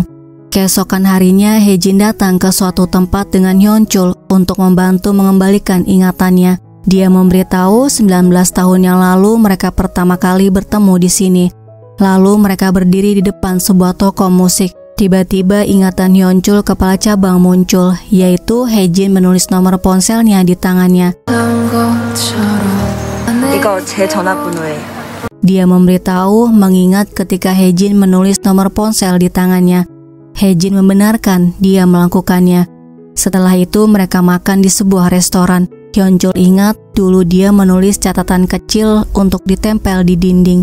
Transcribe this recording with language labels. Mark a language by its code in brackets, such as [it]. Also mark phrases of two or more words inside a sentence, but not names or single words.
[id] Keesokan harinya Haejin datang ke suatu tempat dengan Hyunchul untuk membantu mengembalikan ingatannya. Dia memberitahu 19 tahun yang lalu mereka pertama kali bertemu di sini. Lalu mereka berdiri di depan sebuah toko musik. Tiba-tiba ingatan Hyunchul kepala cabang muncul, yaitu Haejin menulis nomor ponselnya di tangannya. [ko] 이거 제 전화번호예요. [id] Dia memberitahu mengingat ketika Haejin menulis nomor ponsel di tangannya. Haejin membenarkan dia melakukannya. Setelah itu mereka makan di sebuah restoran. Hyunchul ingat dulu dia menulis catatan kecil untuk ditempel di dinding.